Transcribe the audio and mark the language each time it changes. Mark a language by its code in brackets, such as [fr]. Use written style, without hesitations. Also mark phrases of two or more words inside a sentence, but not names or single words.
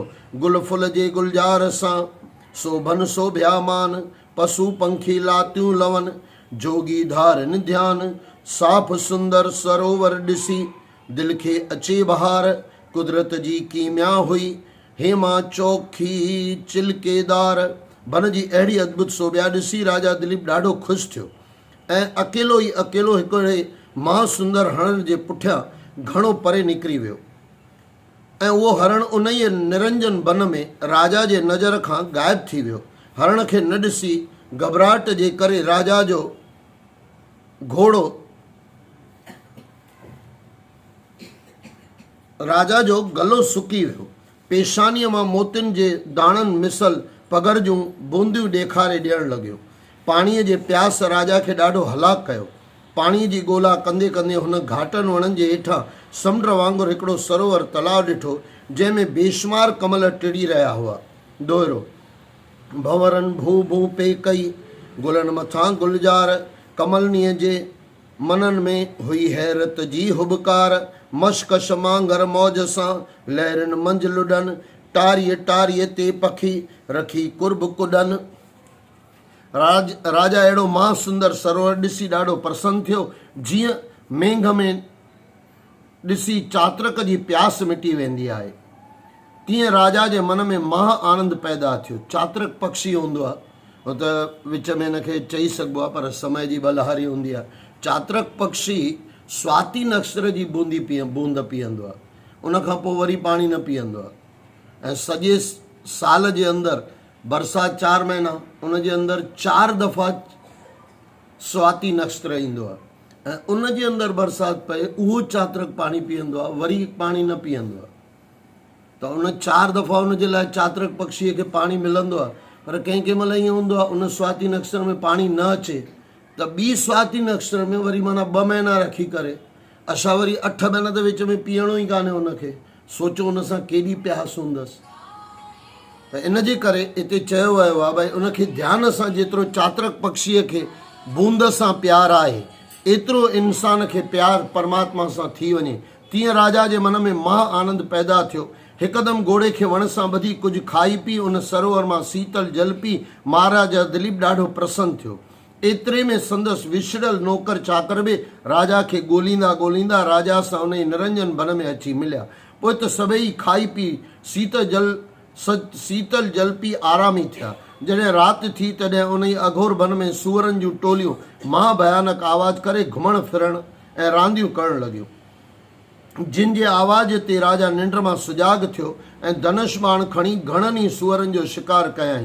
[sd] गुल फुल जे गुलजार सां शोभन शोभ्यामान, पशु पंखी लातियूं लवन, जोगी धारन ध्यान, साफ़ सुंदर सरोवर ॾिसी दिल खे अचे बहार। कुदरत जी कीमिया हुई हेमा चौखी चिलकेदार। वन जी अहिड़ी अद्भुत शोभा ॾिसी राजा दिलीप ॾाढो ख़ुशि थियो ऐं अकेलो हिकिड़े महासुंदर हरण जे पुठियां घणो परे निकिरी वियो ऐं उहो हरण उन ई निरंजन वन में राजा जे नज़र खां ग़ाइब थी वियो। हरण खे न ॾिसी घबराहट जे करे राजा जो गलो सुकी वियो। पेशानीअ मां मोतियुनि जे दाणनि मिसल पघर जूं बूंदियूं ॾेखारे ॾियणु लॻियो। पाणीअ जे प्यास राजा खे ॾाढो हलाक कयो। पाणीअ जी ॻोल्हा कंदे कंदे हुन घाटनि वणनि जे हेठां समुंड वांगुरु हिकिड़ो सरोवर तलाउ ॾिठो, जंहिंमें बेशुमार कमल टिड़ी रहिया हुआ। दोहरो। भंवरनि भू भू पे कई, गुलनि मथां गुलजार, कमलनीअ जे मननि में हुई हैरत जी हुबकार। मशकश मांगर मौज सां लहरनि मंझि लुॾनि, टारीअ ते पखी रखी कुर्ब कुॾनि। राजा अहिड़ो महासुंदर सरोवर ॾिसी ॾाढो प्रसन्न थियो, जीअं मेंघ में ॾिसी चातरक जी प्यास मिटी वेंदी आहे, तीअं राजा जे मन में महा आनंद पैदा थियो। चातरक पक्षी हूंदो आहे, हो त विच में हिनखे चई सघिबो आहे पर समय जी बलहारी हूंदी आहे। चातरक पक्षी स्वाति नक्षत्र जी बूंद पीअंदो आहे, उनखां पोइ वरी पाणी न पीअंदो आहे ऐं सॼे साल जे अंदरि बरसाति 4 महीना, उन जे अंदरि 4 दफ़ा स्वाति नक्षत्र ईंदो आहे ऐं उन जे अंदरि बरसाति पए उहो चातरक पाणी पीअंदो आहे, वरी पाणी न पीअंदो आहे। त उन 4 दफ़ा उन जे लाइ चातरक पक्षीअ खे पाणी मिलंदो आहे। पर कंहिं कंहिं महिल ईअं हूंदो आहे उन स्वाति नक्षत्र में पाणी न अचे त ॿी स्वाति नक्षत्र में वरी माना 2 महीना रखी करे असां वरी 8 महीना त विच में पीअणो ई कान्हे उनखे। सोचो उन सां केॾी प्यास हूंदसि। त इन जे करे हिते चयो वियो आहे भई उनखे ध्यान सां जेतिरो चातरक पक्षीअ खे बूंद सां प्यार आहे एतिरो इंसान खे प्यार परमात्मा सां थी वञे। तीअं राजा जे मन में महा आनंद पैदा थियो। हिकदमि घोड़े खे वण सां ॿधी कुझु खाई पी उन सरोवर मां शीतल जल पी महाराजा दिलीप ॾाढो प्रसन्न थियो। एतिरे में संदसि विछड़ल नौकर चाकर बि राजा खे ॻोल्हींदा ॻोल्हींदा राजा सां उन निरंजन वन में अची मिलिया। पोइ त सभई खाई पी शीतल जल पी आरामी थिया। जॾहिं राति थी तॾहिं उन अघोर वन में सूअरनि जूं टोलियूं महाभयानक आवाज़ करे घुमण फिरण ऐं रांदियूं करण लॻियूं। जिन जे आवाज़ ते राजा निंड मां सुजाग थियो ऐं धनुष बाण खणी घणनि ई सूअरनि जो शिकार कयाई।